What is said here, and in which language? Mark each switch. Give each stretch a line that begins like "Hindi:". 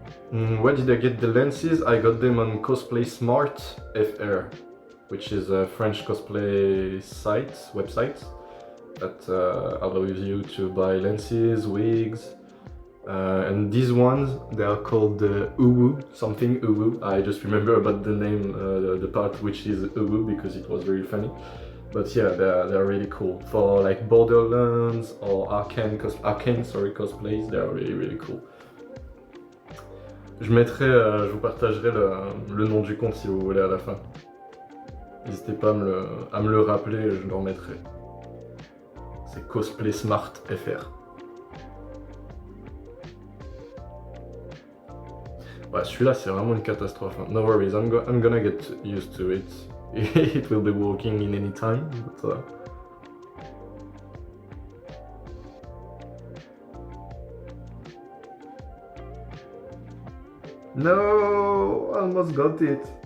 English: Where did I get the lenses? I got them on Cosplay Smart FR, which is a French cosplay website that allows you to buy lenses, wigs, and these ones, they are called Uwu, something Uwu. I just remember about the name, the part which is Uwu because it was very funny. But yeah, they're really cool. For like Borderlands or Arcane cosplays, they are really cool.
French: Je vous partagerai le nom du compte si vous voulez à la fin. N'hésitez pas à me le rappeler, je le remettrai. C'est Cosplay Smart FR. Ouais, celui-là c'est vraiment une catastrophe.
English: No worries, I'm gonna get used to it. It will be working in any time. But, No, almost got it.